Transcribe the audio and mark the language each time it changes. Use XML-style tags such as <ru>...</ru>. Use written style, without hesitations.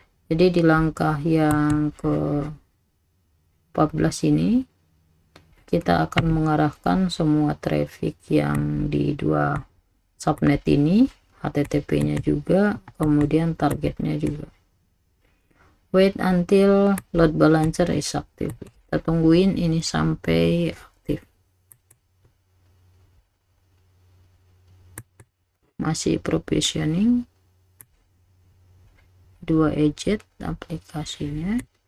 <id>Jadi di langkah yang ke 14 ini kita akan mengarahkan semua traffic yang di dua subnet ini, HTTP-nya juga, kemudian targetnya juga.</id> <en>Wait until load balancer is active.</en> <id>Kita tungguin ini sampai aktif. Masih provisioning. 2 agent aplikasinya.</id>